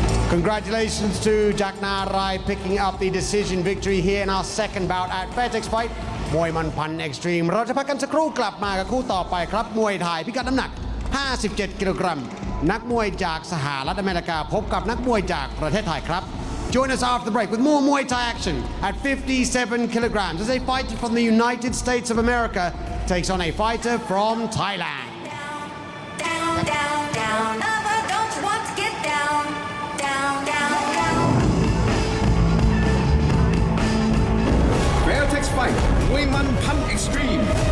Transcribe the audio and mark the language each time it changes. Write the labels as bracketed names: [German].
[English] Congratulations to Jack Nalai picking up the decision victory here in our second bout at Fairtex Fight [Thai] มวยมันพันเอ็กซ์ตรีมเราจะพักกันสักครู่กลับมากับคู่ต่อไปครับมวยไทยพิกัดน้ำหนัก57 กิโลกรัมนักมวยจากสหรัฐอเมริกาพบกับนักมวยจากประเทศไทยครับ [English] Join us after the break with more Muay Thai action at 57 kilograms as a fighter from the United States of America takes on a fighter from Thailand. Down, down, down, never don't you want to get down, down, down, down. [Thai] Fairtex Fight มวยมันพัน Extreme